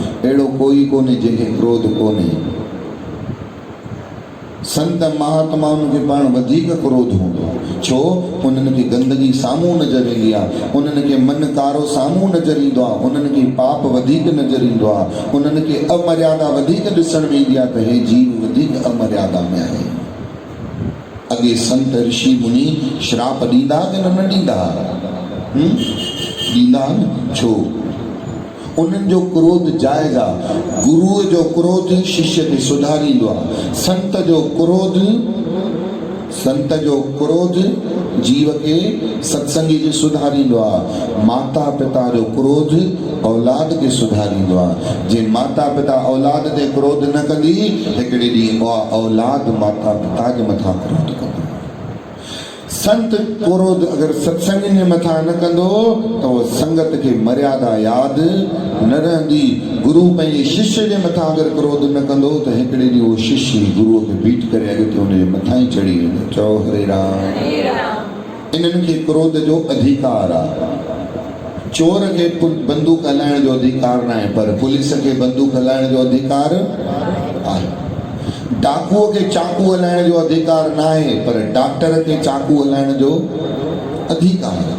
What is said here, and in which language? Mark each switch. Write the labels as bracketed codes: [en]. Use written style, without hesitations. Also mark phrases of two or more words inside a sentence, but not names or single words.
[sd] अहिड़ो कोई कोन्हे जंहिंखे क्रोध कोन्हे। संत महात्माउनि खे पाण वधीक क्रोध हूंदो आहे। छो? उन्हनि खे गंदगी साम्हूं नज़र ईंदी आहे, उन्हनि खे मन कारो साम्हूं नज़र ईंदो आहे, उन्हनि खे पाप वधीक नज़र ईंदो आहे, उन्हनि खे अमर्यादा वधीक ॾिसण में ईंदी आहे त हे जीव वधीक अमर्यादा में आहे। अॻे संत ऋषि मुनि श्राप ॾींदा कि न ॾींदा? ॾींदा न। छो? उन्हनि जो क्रोध जाइज़ आहे। गुरुअ जो क्रोध शिष्य खे सुधारींदो आहे। संत जो क्रोध जीव खे सत्संगी खे सुधारींदो आहे। माता पिता जो क्रोध औलाद खे सुधारींदो आहे। जे माता पिता औलाद ते क्रोध न कंदी, हिकिड़े ॾींहुं औलाद माता पिता जे मथां क्रोध कंदो। संत क्रोध अगर सत्संग जे मथां न कंदो त उहो संगत खे मर्यादा यादि न रहंदी। गुरु पंहिंजे शिष्य जे मथां अगर क्रोध न कंदो त हिकिड़े ॾींहुं उहो शिष्य गुरुअ खे बीट करे अॻिते हुनजे मथां ई चढ़ी वेंदो। चओ हरे राम। इन्हनि खे क्रोध जो अधिकार आहे। चोर खे बंदूक हलाइण जो अधिकार न आहे, पर पुलिस खे बंदूक हलाइण जो अधिकार आहे। डाकुअ खे चाकू हलाइण जो अधिकार न आहे, पर डॉक्टर खे चाकू हलाइण जो अधिकार आहे।